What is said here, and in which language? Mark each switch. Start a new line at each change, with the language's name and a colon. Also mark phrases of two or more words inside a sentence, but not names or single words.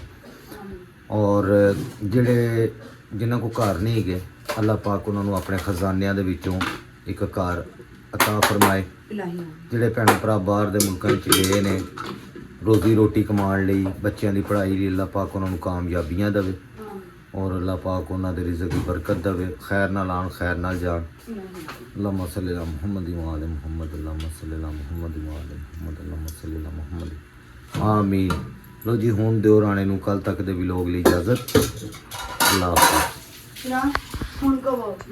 Punjabi: ਔਰ ਜਿਹੜੇ ਜਿਨ੍ਹਾਂ ਕੋ ਘਰ ਨਹੀਂ ਹੈਗੇ ਅੱਲਾਹ ਪਾਕ ਉਹਨਾਂ ਨੂੰ ਆਪਣੇ ਖਜ਼ਾਨਿਆਂ ਦੇ ਵਿੱਚੋਂ ਇੱਕ ਘਰ ਅਤਾ ਫਰਮਾਏ। ਜਿਹੜੇ ਭੈਣ ਭਰਾ ਬਾਹਰ ਦੇ ਮੁਲਕਾਂ ਵਿੱਚ ਗਏ ਨੇ ਰੋਜ਼ੀ ਰੋਟੀ ਕਮਾਉਣ ਲਈ, ਬੱਚਿਆਂ ਦੀ ਪੜ੍ਹਾਈ ਲਈ ਅੱਲਾਹ ਪਾਕ ਉਹਨਾਂ ਨੂੰ ਕਾਮਯਾਬੀਆਂ ਦੇਵੇ ਔਰ ਅੱਲਾਹ ਪਾਕ ਉਹਨਾਂ ਦੇ ਰਿਜ਼ਕ ਦੀ ਬਰਕਤ ਦੇਵੇ, ਖੈਰ ਨਾਲ ਆਉਣ ਖੈਰ ਨਾਲ ਜਾਣ।
Arabic: اللهم صل على محمد وآل محمد، اللهم صل على محمد وآل محمد، اللهم صل على محمد. آمين.
Punjabi: ਲੋ ਜੀ ਹੁਣ ਦਿਓ ਰਾਣੇ ਨੂੰ ਕੱਲ ਤੱਕ ਦੇ ਵਲੋਗ ਲਈ ਇਜਾਜ਼ਤ। ਅੱਲਾਹ ਹਾਫਿਜ਼। ਹੁਣ ਕਹੋ